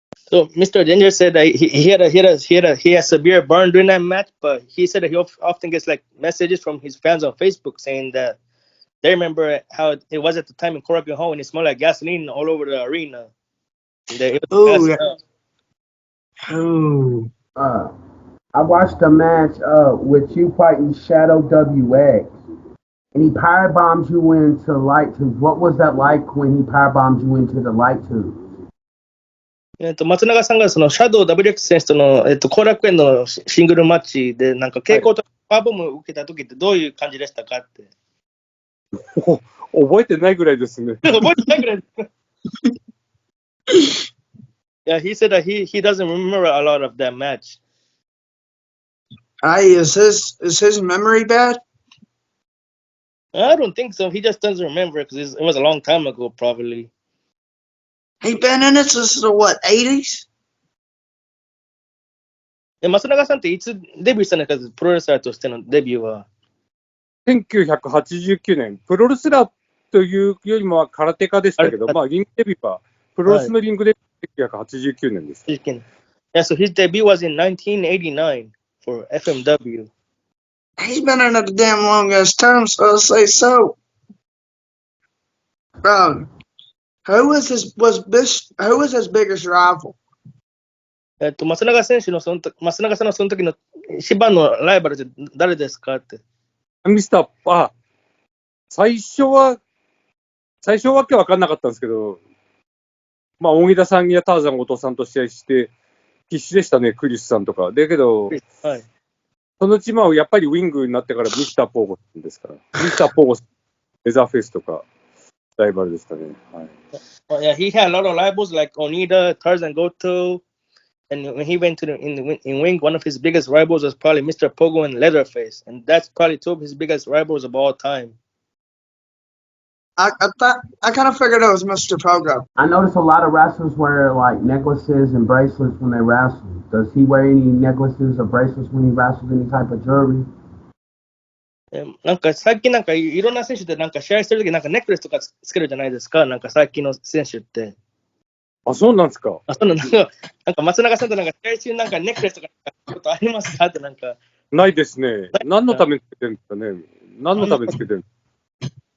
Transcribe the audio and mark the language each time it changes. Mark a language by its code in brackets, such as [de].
[en] So Mr. Danger said that he had a severe burn during that match, but he said that he often gets like messages from his fans on Facebook saying that they remember how it was at the time in Korakuen Hall and it smelled like gasoline all over the arena. Oh, I watched a match with you fighting Shadow WX, and he power bombs you into light tubes. What was that like when he power bombed you into the light tubes? [ja] 松永さんがそのシャドウ WX 選手との後楽園のシングルマッチでなんか傾向とパワーボムを受けた時ってどういう感じでしたかって。覚えてないぐらいですね。覚えてないぐらいです。 [en] Yeah, he said that he doesn't remember a lot of that match. Is his memory bad? I don't think so. He just doesn't remember because it was a long time ago, probably. He been in it since the what, 80s? [ja] 松永さんっていつデビューしたんですか、プロレスラーとしてのデビューは。 1989年、プロレスラーというよりもは空手家でしたけど、まあ、リングデビューは、プロレスのリングで1989年です。 [en] Yeah, so his debut was in 1989 for FMW. He's been in it the damn longest time, so I'll say so. Who was his biggest rival? [ja] 松永選手の松永さんのその時の一番のライバルって誰ですかって。ミスター、最初はわけわかんなかったんですけど、まあ、大木田さんやターザン後藤さんと試合して、必死でしたね、クリスさんとか。だけど、はい、そのうちやっぱりウィングになってからミスターポーゴですから、ミスターポーゴ、レザーフェイスとか、ライバルでしたね。はい。 [en] Yeah, he had a lot of rivals like Onita, Tarzan Goto, and when he went to in Wing, one of his biggest rivals was probably Mr. Pogo and Leatherface, and that's probably two of his biggest rivals of all time. I kind of figured it was Mr. Pogo. I noticed a lot of wrestlers wear like necklaces and bracelets when they wrestle. Does he wear any necklaces or bracelets when he wrestles? Any type of jewelry? [ja] なんか最近なんかいろんな選手でなんか試合してるときなんかネックレスとかつけるじゃないですか、なんか最近の選手って。あ、そうなんですか。なんか松永さんとなんか試合中なんかネックレスとかことありますかってなんか。ないですね。何のためにつけてるんですかね。何のためにつけてるんですか。